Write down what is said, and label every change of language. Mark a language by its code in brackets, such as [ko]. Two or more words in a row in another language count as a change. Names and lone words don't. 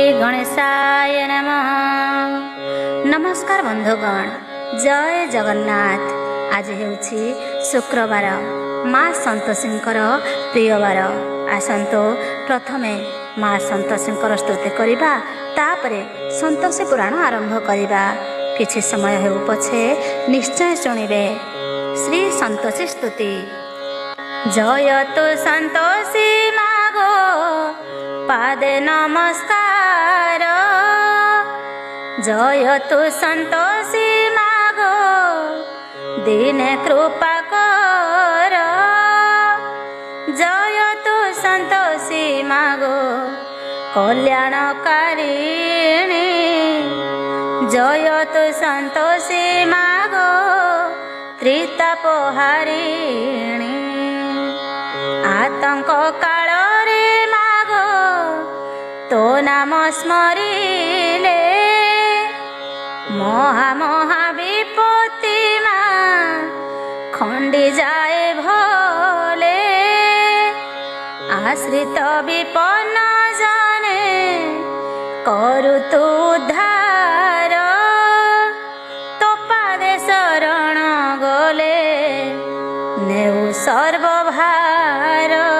[sa] गणेशाय नमः। [or] ନମସ୍କାର ବନ୍ଧୁଗଣ, ଜୟ ଜଗନ୍ନାଥ। ଆଜ ହେଉଛି ଶୁକ୍ରବାର, ମାଁ ସନ୍ତୋଷୀଙ୍କର ପ୍ରିୟବାର। ଆସନ୍ତୁ ପ୍ରଥମେ ମାଁ ସନ୍ତୋଷୀଙ୍କର ସ୍ତୁତି କରିବା, ତାପରେ ସନ୍ତୋଷୀ ପୁରାଣ ଆରମ୍ଭ କରିବା। କିଛି ସମୟ ହେଉ ପଛେ ନିଶ୍ଚୟ ଶୁଣିବେ ଶ୍ରୀ ସନ୍ତୋଷୀ ସ୍ତୁତି। ଜୟତୁ ସନ୍ତୋଷୀ ମାଗୋ ପାଦେ ନମସ୍କାର। ଜୟତୁ ସନ୍ତୋଷୀ ମାଗୋ ଦୀନେ କୃପା କର। ଜୟତୁ ସନ୍ତୋଷୀ ମାଗୋ କଲ୍ୟାଣକାରିଣୀ। ଜୟତୁ ସନ୍ତୋଷୀ ମାଗୋ ତ୍ରିତାପହାରିଣୀ। ଆତଙ୍କ କାଳ ରେ ମାଗୋ ତୋ ନାମ ସ୍ମରିଲେ ମହା ବିପତ୍ତି ମାଁ ଖଣ୍ଡି ଯାଏ ଭଲେ। ଆଶ୍ରିତ ବିପନ୍ନ ଜାଣେ କରୁ ତୁ ଉଦ୍ଧାର। ତୋ ପାଦେ ଶରଣ ଗଲେ ନେଉ ସର୍ବଭାର।